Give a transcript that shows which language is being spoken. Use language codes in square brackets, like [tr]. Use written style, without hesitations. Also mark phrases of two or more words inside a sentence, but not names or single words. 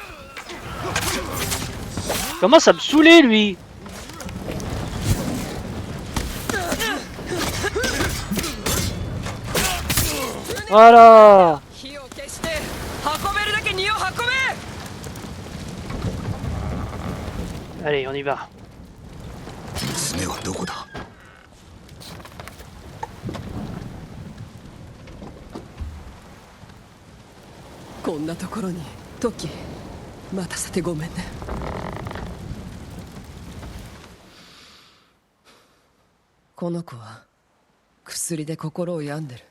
[fr] Commence à me saouler, lui. Voilà. Allez, on y va. [ja] 娘はどこだ？こんなところにトキ待たせてごめんね。この子は薬で心を病んでる。